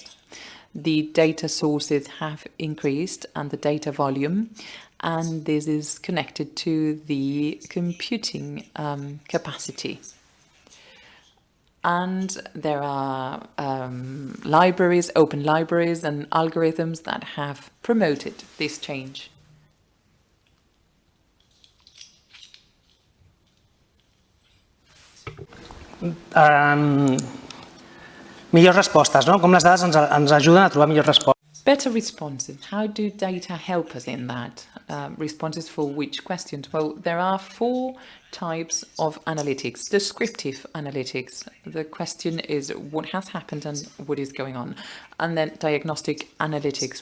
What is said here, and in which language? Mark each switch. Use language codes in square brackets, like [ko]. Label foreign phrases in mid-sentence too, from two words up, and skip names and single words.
[en] The data sources have increased, and the data volume, and this is connected to the computing capacity. And there are libraries, open libraries and algorithms that have promoted this change. [ca] Millors respostes, no? Com les dades ens ajuden a trobar millors respostes. [en] Better responses. How do data help us in that? Responses for which questions? Well, there are 4 types of analytics. Descriptive analytics. The question is what has happened and what is going on. And then diagnostic analytics.